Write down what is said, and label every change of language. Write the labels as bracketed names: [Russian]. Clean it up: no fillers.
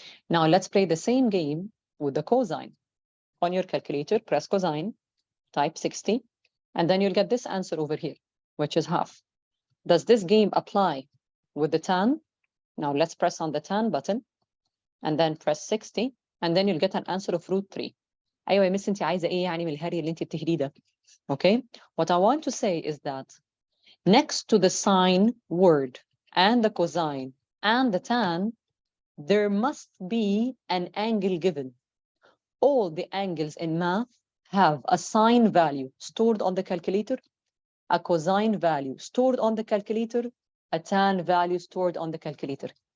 [English] Now, let's play the same game with the cosine. On your calculator, press cosine, type 60, and then you'll get this answer over here, which is half. Does this game apply with the tan? Now let's press on the tan button, and then press 60, and then you'll get an answer of √3. [Arabic] أيوة يا مس انت عايزة ايه يعني من الهري اللي انت بتهريه ده? [English] Okay? What I want to say is that next to the sine word and the cosine and the tan, there must be an angle given. All the angles in math have a sine value stored on the calculator, a cosine value stored on the calculator, a tan value stored on the calculator.